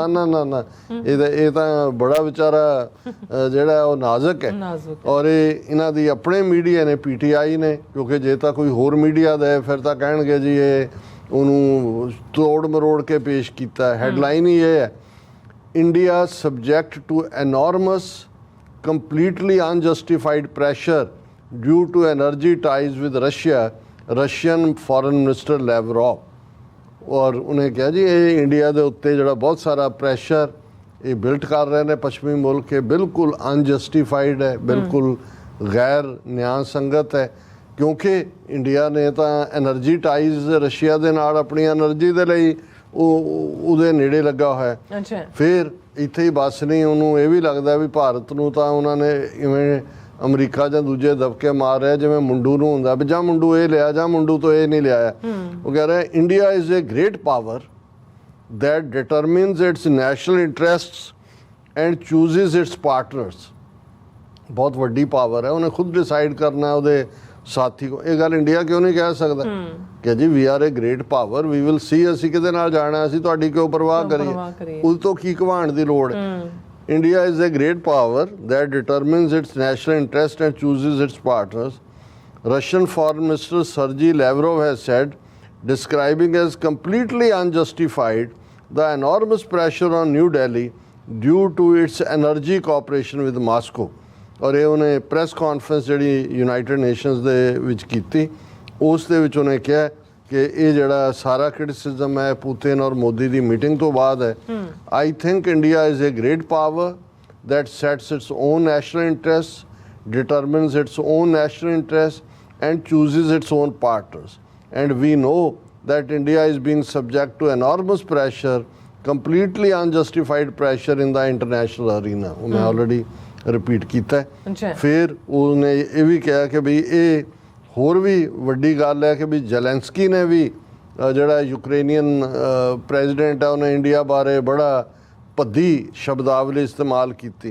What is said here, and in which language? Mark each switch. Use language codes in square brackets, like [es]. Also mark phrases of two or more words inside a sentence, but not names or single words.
[pa] ਨਾ ਇਹ ਤਾਂ ਬੜਾ ਵਿਚਾਰਾ ਜਿਹੜਾ ਉਹ ਨਾਜ਼ੁਕ ਹੈ। ਔਰ ਇਹਨਾਂ ਦੀ ਆਪਣੇ ਮੀਡੀਆ ਨੇ PTI ਨੇ, ਕਿਉਂਕਿ ਜੇ ਤਾਂ ਕੋਈ ਹੋਰ ਮੀਡੀਆ ਦਾ ਫਿਰ ਤਾਂ ਕਹਿਣਗੇ ਜੀ ਇਹ ਉਹਨੂੰ ਤੋੜ ਮਰੋੜ ਕੇ ਪੇਸ਼ ਕੀਤਾ। [en] ਹੈਡਲਾਈਨ ਹੀ ਇਹ ਹੈ, India subject to enormous completely unjustified pressure due to energy ties with Russia, Russian Foreign Minister Lavrov। [pa] ਔਰ ਉਹਨੇ ਕਿਹਾ ਜੀ ਇਹ ਇੰਡੀਆ ਦੇ ਉੱਤੇ ਜਿਹੜਾ ਬਹੁਤ ਸਾਰਾ ਪ੍ਰੈਸ਼ਰ ਇਹ ਬਿਲਟ ਕਰ ਰਹੇ ਨੇ ਪੱਛਮੀ ਮੁਲਕ, ਇਹ ਬਿਲਕੁਲ ਅਨਜਸਟੀਫਾਈਡ ਹੈ, ਬਿਲਕੁਲ ਗੈਰ ਨਿਆਂ ਸੰਗਤ ਹੈ, ਕਿਉਂਕਿ ਇੰਡੀਆ ਨੇ ਤਾਂ [en] energy ties [pa] ਰਸ਼ੀਆ ਦੇ ਨਾਲ ਆਪਣੀ ਐਨਰਜੀ ਦੇ ਲਈ ਉਹਦੇ ਨੇੜੇ ਲੱਗਾ ਹੋਇਆ। ਫਿਰ ਇੱਥੇ ਹੀ ਬਸ ਨਹੀਂ, ਉਹਨੂੰ ਇਹ ਵੀ ਲੱਗਦਾ ਵੀ ਭਾਰਤ ਨੂੰ ਤਾਂ ਉਹਨਾਂ ਨੇ ਇਵੇਂ ਅਮਰੀਕਾ ਜਾਂ ਦੂਜੇ ਦਬਕੇ ਮਾਰ ਰਿਹਾ ਜਿਵੇਂ ਮੁੰਡੂ ਨੂੰ ਹੁੰਦਾ ਵੀ ਜਾਂ ਮੁੰਡੂ ਇਹ ਲਿਆ ਜਾਂ ਮੁੰਡੂ ਤੋਂ ਇਹ ਨਹੀਂ ਲਿਆ। ਉਹ ਕਹਿ ਰਿਹਾ [en] India is a great power that determines its national interests and chooses its partners। [pa] ਬਹੁਤ ਵੱਡੀ ਪਾਵਰ ਹੈ, ਉਹਨੇ ਖੁਦ ਡਿਸਾਈਡ ਕਰਨਾ ਉਹਦੇ ਸਾਥੀ ਕੋ। ਇਹ ਗੱਲ ਇੰਡੀਆ ਕਿਉਂ ਨਹੀਂ ਕਹਿ ਸਕਦਾ ਕਿ ਜੀ [en] we are a great power, we will see, [pa] ਅਸੀਂ ਕਿਤੇ ਨਾਲ ਜਾਣਾ, ਅਸੀਂ ਤੁਹਾਡੀ ਕਿਉਂ ਪਰਵਾਹ ਕਰੀਏ, ਉਸ ਤੋਂ ਕੀ ਘਵਾਣ ਦੀ ਲੋੜ ਹੈ। [en] India is a great power that determines its national interest and chooses its partners, Russian Foreign Minister Sergei Lavrov has said, describing as completely unjustified the enormous pressure on New Delhi due to its energy cooperation with Moscow। [pa] ਔਰ ਇਹ ਉਹਨੇ ਪ੍ਰੈਸ ਕਾਨਫਰੰਸ ਜਿਹੜੀ ਯੂਨਾਈਟਿਡ ਨੇਸ਼ਨਸ ਦੇ ਵਿੱਚ ਕੀਤੀ, ਉਸ ਦੇ ਵਿੱਚ ਉਹਨੇ ਕਿਹਾ ਕਿ ਇਹ ਜਿਹੜਾ ਸਾਰਾ ਕ੍ਰਿਟਿਸਿਜ਼ਮ ਹੈ ਪੁਤਿਨ ਔਰ ਮੋਦੀ ਦੀ ਮੀਟਿੰਗ ਤੋਂ ਬਾਅਦ ਹੈ। [en] I think India is a great power that sets its own national interests, determines its own national interests and chooses its own partners। And we know that India is being subject to enormous pressure completely unjustified pressure in the international arena. [pa] ਉਹ ਮੈਂ ਆਲਰੇਡੀ ਰਿਪੀਟ ਕੀਤਾ। ਅੱਛਾ। ਫਿਰ ਉਹਨੇ ਇਹ ਵੀ ਕਿਹਾ ਕਿ ਵੀ ਇਹ ਹੋਰ ਵੀ ਵੱਡੀ ਗੱਲ ਹੈ ਕਿ ਵੀ ਜ਼ੈਲੈਂਸਕੀ ਨੇ ਵੀ ਜਿਹੜਾ [en] Ukrainian president [pa] ਹੈ ਉਹਨੇ ਇੰਡੀਆ ਬਾਰੇ ਬੜਾ ਭੱਦੀ ਸ਼ਬਦਾਵਲੀ ਇਸਤੇਮਾਲ ਕੀਤੀ।